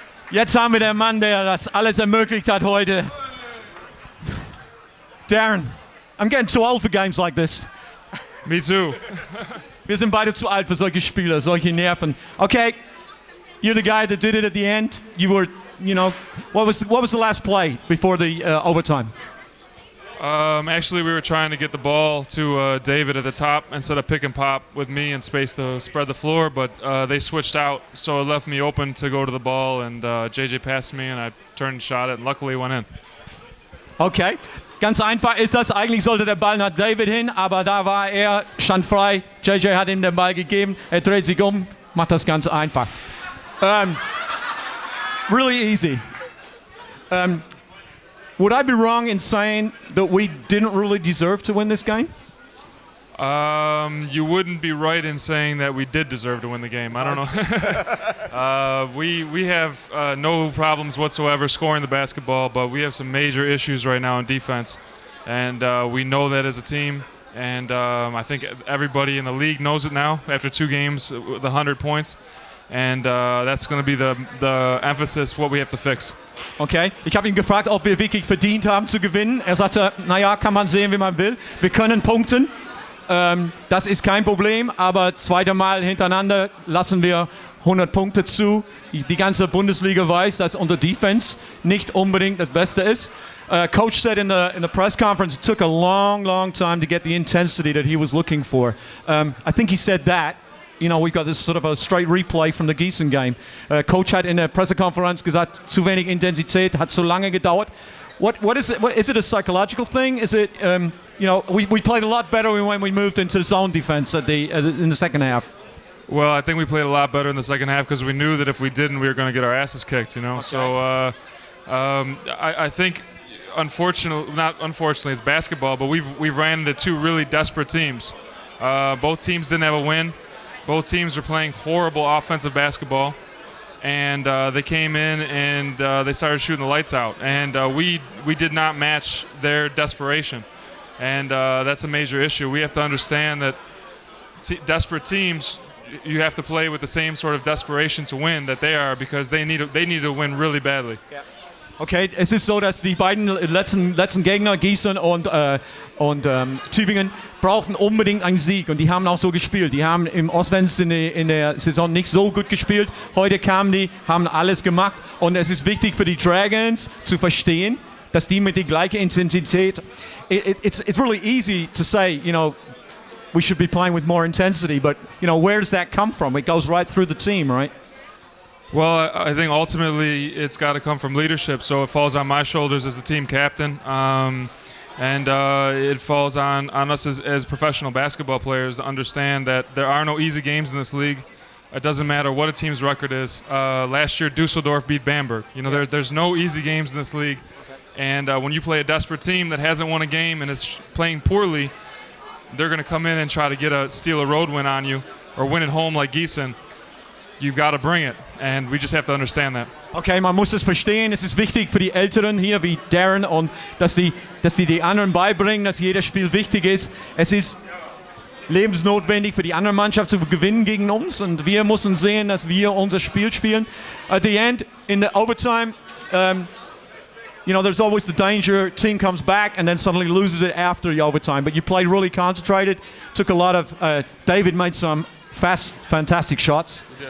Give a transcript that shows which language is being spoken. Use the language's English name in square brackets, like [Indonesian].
[German] Jetzt haben wir den Mann, der das alles ermöglicht hat heute. [English] Darren, I'm getting too old for games like this. Me too. [German] Wir sind beide zu alt für solche Spiele, solche Nerven. [English] Okay, you're the guy that did it at the end. You were, what was the last play before the overtime? Actually, we were trying to get the ball to David at the top instead of pick and pop with me and space to spread the floor, but they switched out, so it left me open to go to the ball, and JJ passed me, and I turned and shot it, and luckily it went in. [German] Okay, ganz einfach ist das. Eigentlich sollte der Ball nach David hin, aber da war er, stand frei. JJ hat ihm den Ball gegeben, er dreht sich um, macht das ganz einfach. [English] Really easy. Would I be wrong in saying that we didn't really deserve to win this game? You wouldn't be right in saying that we did deserve to win the game. I don't know. We have no problems whatsoever scoring the basketball, but we have some major issues right now in defense, and we know that as a team. And I think everybody in the league knows it now after 2 games with 100 points. And that's going to be the emphasis, what we have to fix. [German] Okay, ich habe ihn gefragt, ob wir wirklich verdient haben zu gewinnen. Er sagte, naja, kann man sehen, wie man will. Wir können punkten. Das ist kein Problem, aber zweite Mal hintereinander lassen wir 100 Punkte zu. Die ganze Bundesliga weiß, dass unser Defense nicht unbedingt das Beste ist. [English] Coach said in the press conference it took a long time to get the intensity that he was looking for. I think he said that. We've got this sort of a straight replay from the Gießen game. [German] Coach hat in der Pressekonferenz gesagt, zu wenig Intensität, hat zu lange gedauert. [English] What is it? Is it a psychological thing? Is it, we played a lot better when we moved into zone defense in the second half. Well, I think we played a lot better in the second half because we knew that if we didn't, we were going to get our asses kicked, Okay. So I think, not unfortunately, it's basketball, but we've ran into 2 really desperate teams. Both teams didn't have a win. Both teams were playing horrible offensive basketball, and they came in and they started shooting the lights out. And we did not match their desperation, and that's a major issue. We have to understand that desperate teams, you have to play with the same sort of desperation to win that they are, because they need to win really badly. Yeah. [German] Okay, es ist so, dass die beiden letzten Gegner, Gießen und Tübingen, brauchten unbedingt einen Sieg, und die haben auch so gespielt. Die haben im Ostwesten in der Saison nicht so gut gespielt. Heute kamen die, haben alles gemacht, und es ist wichtig für die Dragons zu verstehen, dass die mit der gleichen Intensität, [English] it's really easy to say, we should be playing with more intensity, but where does that come from? It goes right through the team, right? Well, I think ultimately it's got to come from leadership, so it falls on my shoulders as the team captain, and it falls on us as professional basketball players to understand that there are no easy games in this league. It doesn't matter what a team's record is. Last year, Dusseldorf beat Bamberg. There's no easy games in this league, and when you play a desperate team that hasn't won a game and is playing poorly, they're going to come in and try to steal a road win on you, or win at home like Gießen. You've got to bring it, and we just have to understand that. [German] Okay, man muss es verstehen. Es ist wichtig für die Älteren hier wie Darren, und dass die anderen beibringen, dass jedes Spiel wichtig ist. Es ist lebensnotwendig für die andere Mannschaft zu gewinnen gegen uns, und wir müssen sehen, dass wir unser Spiel spielen. [English] At the end, in the overtime, there's always the danger team comes back and then suddenly loses it after the overtime. But you played really concentrated. Took a lot of. David made some fantastic shots.